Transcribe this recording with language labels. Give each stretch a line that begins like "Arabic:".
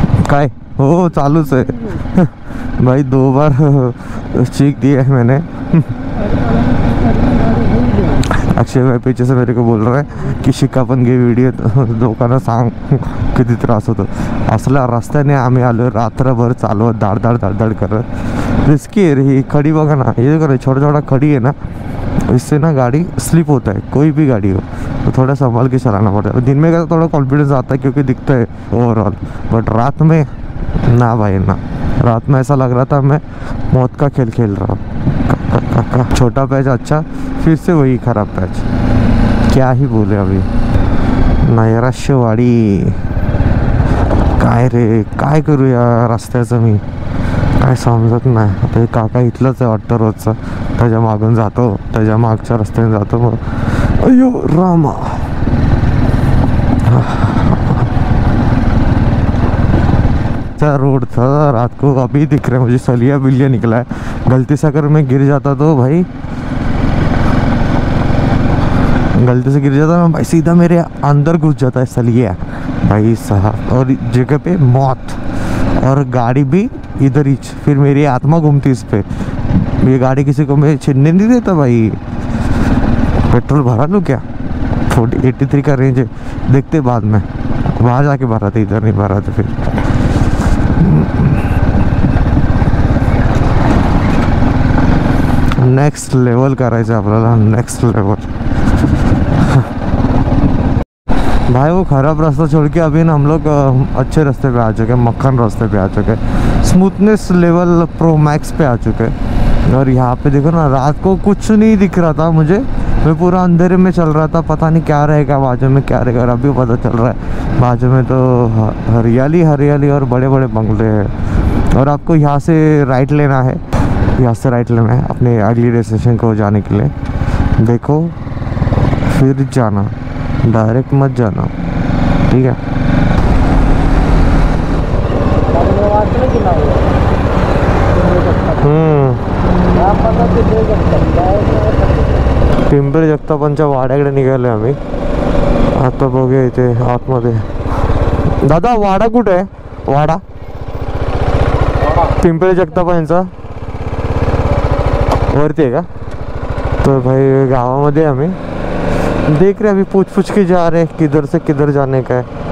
Marathi: काय हो चालूच आहे भाई,
Hindi: 2 बार चीख दिया है मैंने. अक्षय भाई पीछे से मेरे को बोल रहा है की
Marathi: शिका पण घे व्हिडिओ, लोकांना सांग किती त्रास होतो. असल्या रस्त्याने आम्ही आलो, रात्रभर चालवत दाड दाड दाड दाड करत.
Hindi: रिस्की है रे ही खड़ी,
Marathi: बघा ना
Hindi: ये करे छोटा छोटा खड़ी है ना, इससे ना गाड़ी स्लिप होता है, कोई भी गाड़ी हो तो थोड़ा संभाल के चलाना पड़ता है. दिन में का थोड़ा कॉन्फिडेंस आता है क्योंकि दिखता है ओवरऑल, बट रात में ना भाई ना. रात में ऐसा लग रहा था मैं मौत का खेल खेल रहा हूँ. छोटा पैच अच्छा, फिर से वही खराब पैच, क्या ही बोले अभी.
Marathi: नैराश्यवाडी काय रे, काय करू या रस्त्याचं मी काय समजत नाही. आता काका इथलंच आहे वाटतं रोजचं, त्याच्या मागून जातो, त्याच्या मागच्या रस्त्याने जातो.
Hindi: मग अयो रामा, रोड था रात को अभी दिख रहा है मुझे, सलिया बिलिया निकला है. गलती से अगर मैं गिर जाता तो भाई, गलती से गिर जाता ना भाई, सीधा मेरे अंदर घुस जाता है सलिया भाई साहब, और जगह पे मौत. और गाड़ी भी इधर ही, फिर मेरी आत्मा घूमती इस पे. ये गाड़ी किसी को मैं छीनने नहीं देता भाई. पेट्रोल भरा लूँ क्या? 83 का रेंज है, देखते बाद में, वहाँ जाके भरा था, इधर नहीं भरा था.
Marathi: फिर नेक्स्ट लेवल करायचं आपल्याला, नेक्स्ट लेवल.
Hindi: भाई वो खराब रास्ता छोड़ के अभी ना हम लोग अच्छे रास्ते पे आ चुके हैं, मक्खन रास्ते पे आ चुके हैं, स्मूथनेस लेवल प्रो मैक्स पे आ चुके हैं. और यहाँ पे देखो ना, रात को कुछ नहीं दिख रहा था मुझे, मैं पूरा अंधेरे में चल रहा था, पता नहीं क्या रहेगा बाजू में, क्या रहेगा. और अभी पता चल रहा है बाजू में तो हरियाली हरियाली और बड़े बड़े बंगले हैं. और आपको यहाँ से राइट लेना है, यहाँ से राइट लेना है अपने अगली डेस्टिनेशन को जाने के लिए. देखो फिर जाना, डायरेक्ट मत जाना, ठीक है.
Marathi: पिंपरी जगतापांच्या वाड्याकडे निघालोय आम्ही आता. बघूया इथे आतमध्ये. दादा वाडा कुठे आहे? वाडा पिंपरी जगतापांचा वरती आहे का?
Hindi: तो भाई
Marathi: गावामध्ये आम्ही
Hindi: देख रहे, अभी पूछ के जा रहे किधर से किधर जाने का है.